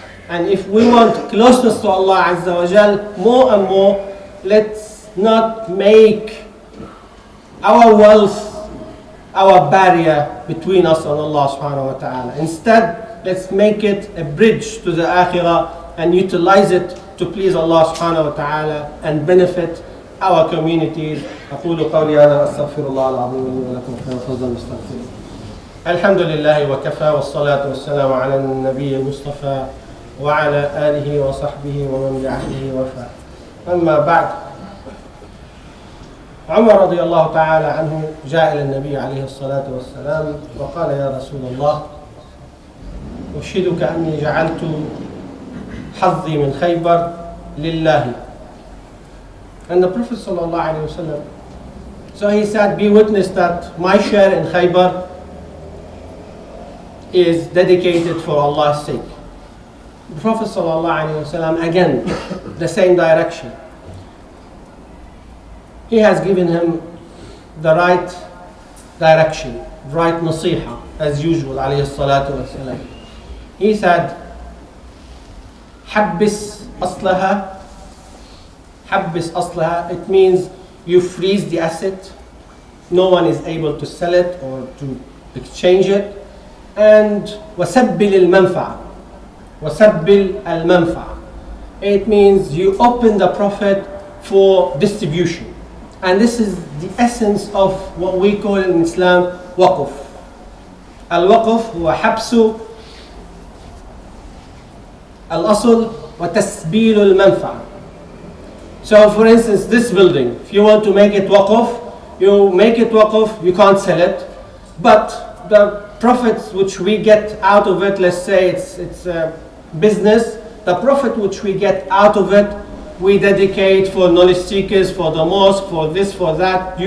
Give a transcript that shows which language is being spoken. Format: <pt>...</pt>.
<en>And if we want closeness to Allah Azza wa Jal more and more, let's not make our wealth our barrier between us and Allah subhanahu wa ta'ala. Instead, let's make it a bridge to the akhirah and utilize it to please Allah subhanahu wa ta'ala and benefit our communities.</en> <ar>أقول قولي هذا وأستغفر الله العظيم لي ولكم فليتفضل مستغفرين. الحمد لله وكفى والصلاة والسلام على النبي المصطفى وعلى آله وصحبه ومن بعهده وفى. أما بعد، عمر رضي الله تعالى عنه جاء إلى النبي عليه الصلاة والسلام وقال: يا رسول الله، أشهدك أني جعلت حظي من خيبر لله.</ar> <en>And the Prophet sallallahu alaihi wasallam, so he said, be witness that my share in Khaybar is dedicated for Allah's sake. The Prophet sallallahu alaihi wasallam, again, the same direction. He has given him the right direction, right nasiha, as usual, alayhi salatu wasalam. He said,</en> <ar>حبس أصلها. حبس أصلها,</ar> <en>it means you freeze the asset. No one is able to sell it or to exchange it.</en> <ar>And وسبل المنفعة. وسبل المنفعة.</ar> <en>It means you open the profit for distribution. And this is the essence of what we call in Islam waqf.</en> <ar>Al-waqf هو حبس الأصل وتسبيل المنفعة.</ar> <en>So for instance, this building, if you want to make it waqf, you make it waqf, you can't sell it. But the profits which we get out of it, let's say it's a business, the profit which we get out of it, we dedicate for knowledge seekers, for the mosque, for this, for that.</en>